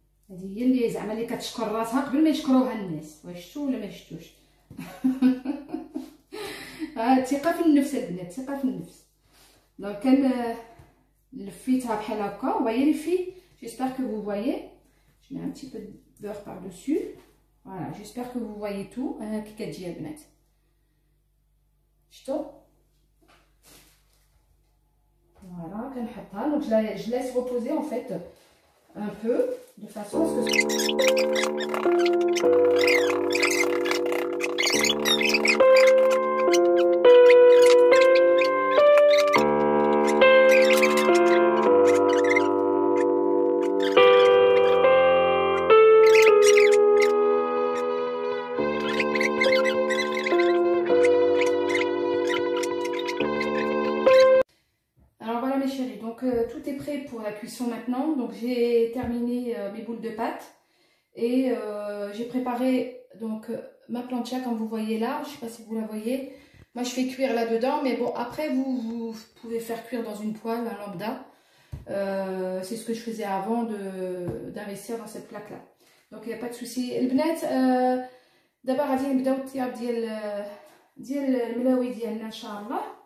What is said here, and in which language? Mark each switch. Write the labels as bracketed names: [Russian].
[Arabic] هذه هي اللي زعما اللي كتشكر راسها قبل ما يشكروها الناس. واش شفتوا ولا ما شفتوش؟ الثقه في النفس البنات، ثقه في النفس. دونك كان لفيتها بحال هكا وهي لفي. [French] J'espère que vous voyez. Je mets un petit peu de beurre par dessus. Voilà, j'espère que vous voyez tout. [Arabic] كي كتجي البنات شفتوا؟ Voilà, كنحطها. [French] Donc je laisse reposer en fait un peu de façon à ce que tout est prêt pour la cuisson maintenant. Donc j'ai terminé mes boules de pâte et j'ai préparé donc ma plancha comme vous voyez là. Je sais pas si vous la voyez. Moi je fais cuire là dedans, mais bon après vous pouvez faire cuire dans une poêle, un lambda. C'est ce que je faisais avant d'investir dans cette plaque là. Donc il n'y a pas de souci. [Arabic] البنات دابا غادي نبداو الطياب ديال الملاوي ديالنا ان شاء الله.